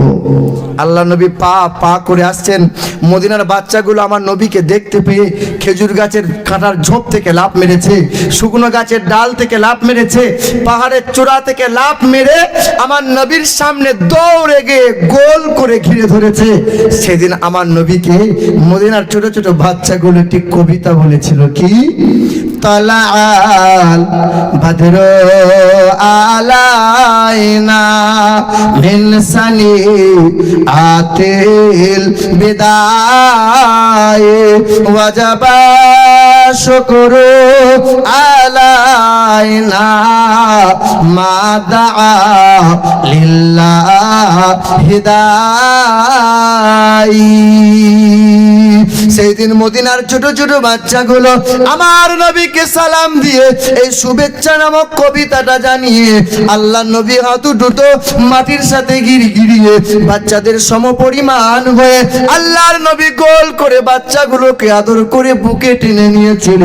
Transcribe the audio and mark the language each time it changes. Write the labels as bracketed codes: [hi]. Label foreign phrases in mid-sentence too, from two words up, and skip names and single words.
[bn] আল্লাহ নবী পা পা করে আসছেন, মদিনার বাচ্চাগুলো আমার নবীকে দেখতে পেয়ে খেজুর গাছের কাঁটার ঝোপ থেকে লাফ মেরেছে, শুকনো গাছের ডাল থেকে লাফ মেরেছে, পাহাড়ের চূড়া থেকে লাফ মেরে আমার নবীর সামনে দৌড়ে গিয়ে গোল করে ঘিরে ধরেছে। সেদিন আমার নবীকে মদিনার ছোট ছোট বাচ্চাগুলো একটি কবিতা বলেছিল, কি, [ar] طلع البدر علينا من ثنيات الوداع وجب الشكر علينا ما دعا لله داع. [bn] সেই দিন মদিনার ছোট ছোট বাচ্চাগুলো আমার নবীকে সালাম দিয়ে এই শুভেচ্ছা নামক কবিতাটা জানিয়ে আল্লাহ নবী হাঁটু দুটো মাটির সাথে গিরিয়ে বাচ্চাদের সমপরিমাণ হয়ে আল্লাহর নবী গোল করে বাচ্চাগুলোকে আদর করে বুকে টেনে নিয়েছিলেন।